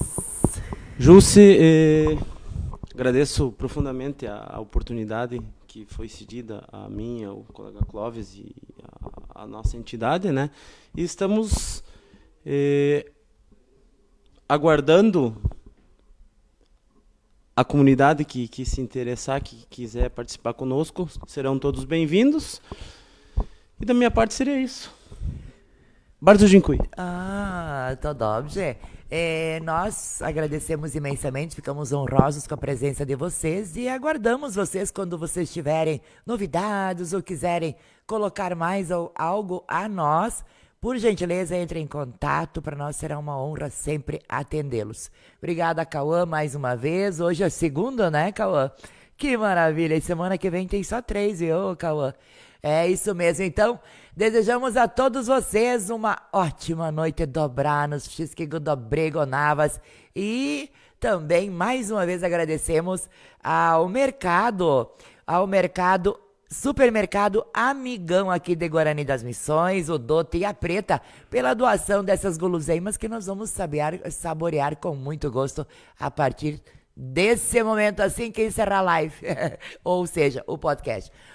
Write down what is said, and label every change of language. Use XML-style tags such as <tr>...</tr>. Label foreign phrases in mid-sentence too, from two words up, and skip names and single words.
<pt>Júlio, agradeço profundamente a oportunidade que foi cedida a mim, ao colega Clóvis e a nossa entidade, né? E estamos aguardando a comunidade que se interessar, que quiser participar conosco, serão todos bem-vindos. E da minha parte seria isso.</pt> <pl>Bardzo dziękuję. To dobrze.</pl> <pt>Nós agradecemos imensamente, ficamos honrosos com a presença de vocês e aguardamos vocês quando vocês tiverem novidades ou quiserem colocar mais algo a nós. Por gentileza, entre em contato, para nós será uma honra sempre atendê-los. Obrigada, Cauã, mais uma vez. Hoje é segunda, né, Cauã? Que maravilha! E semana que vem tem só 3, viu, Cauã? É isso mesmo. Então, desejamos a todos vocês uma ótima noite</pt> <pl>dobrá nos wszystkiego dobrego na was.</pl> <pt>E também, mais uma vez, agradecemos ao Supermercado Amigão aqui de Guarani das Missões, o Dote e a Preta, pela doação dessas guloseimas que nós vamos saborear com muito gosto a partir desse momento, assim que encerrar a live, ou seja, o podcast.</pt>